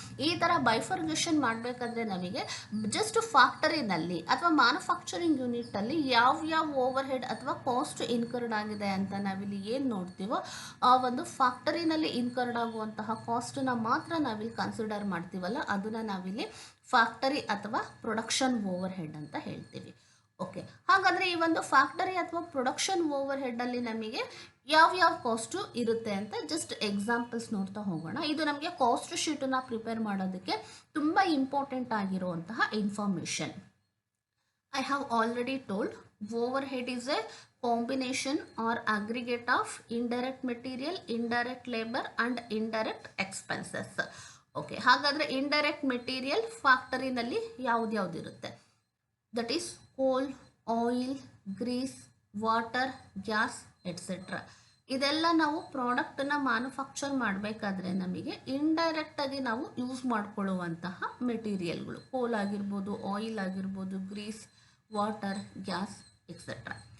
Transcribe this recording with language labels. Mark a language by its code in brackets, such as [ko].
[kn] ಈ ಥರ ಬೈಫರ್ಗೇಷನ್ ಮಾಡಬೇಕಾದ್ರೆ ನಮಗೆ ಜಸ್ಟ್ ಫ್ಯಾಕ್ಟರಿನಲ್ಲಿ ಅಥವಾ ಮ್ಯಾನುಫ್ಯಾಕ್ಚರಿಂಗ್ ಯೂನಿಟಲ್ಲಿ ಯಾವ್ಯಾವ ಓವರ್ ಹೆಡ್ ಅಥವಾ ಕಾಸ್ಟ್ ಇನ್ಕರ್ಡ್ ಆಗಿದೆ ಅಂತ ನಾವಿಲ್ಲಿ ಏನು ನೋಡ್ತೀವೋ ಆ ಒಂದು ಫ್ಯಾಕ್ಟರಿನಲ್ಲಿ ಇನ್ಕರ್ಡ್ ಆಗುವಂತಹ ಕಾಸ್ಟನ್ನು ಮಾತ್ರ ನಾವಿಲ್ಲಿ ಕನ್ಸಿಡರ್ ಮಾಡ್ತೀವಲ್ಲ, ಅದನ್ನು ನಾವಿಲ್ಲಿ ಫ್ಯಾಕ್ಟರಿ ಅಥವಾ ಪ್ರೊಡಕ್ಷನ್ ಓವರ್ ಹೆಡ್ ಅಂತ ಹೇಳ್ತೀವಿ. ಓಕೆ, ಹಾಗಾದರೆ ಈ ಒಂದು ಫ್ಯಾಕ್ಟರಿ ಅಥವಾ ಪ್ರೊಡಕ್ಷನ್ ಓವರ್ ಹೆಡ್ಡಲ್ಲಿ ನಮಗೆ ಯಾವ್ಯಾವ ಕಾಸ್ಟು ಇರುತ್ತೆ ಅಂತ ಜಸ್ಟ್ ಎಕ್ಸಾಂಪಲ್ಸ್ ನೋಡ್ತಾ ಹೋಗೋಣ. ಇದು ನಮಗೆ ಕಾಸ್ಟ್ ಶೀಟನ್ನು ಪ್ರಿಪೇರ್ ಮಾಡೋದಕ್ಕೆ ತುಂಬ ಇಂಪಾರ್ಟೆಂಟ್ ಆಗಿರುವಂತಹ information. [en] I have already told overhead is a combination or aggregate of indirect material, indirect labor and indirect expenses. [kn] Okay, ಹಾಗಾದರೆ ಇಂಡೈರೆಕ್ಟ್ ಮೆಟೀರಿಯಲ್ ಫ್ಯಾಕ್ಟರಿನಲ್ಲಿ ಯಾವುದಿರುತ್ತೆ, [en] that is [kn] ಕೋಲ್, oil, Greece, water, gas et cetera. ಇದೆಲ್ಲ ನಾವು ಪ್ರಾಡಕ್ಟನ್ನು manufacture ಮಾಡಬೇಕಾದ್ರೆ ನಮಗೆ ಇಂಡೈರೆಕ್ಟಾಗಿ ನಾವು use ಮಾಡಿಕೊಳ್ಳುವಂತಹ ಮೆಟೀರಿಯಲ್ಗಳು, ಕೋಲ್ ಆಗಿರ್ಬೋದು, ಆಯಿಲ್ ಆಗಿರ್ಬೋದು, ಗ್ರೀಸ್, ವಾಟರ್, ಗ್ಯಾಸ್ ಎಕ್ಸೆಟ್ರಾ.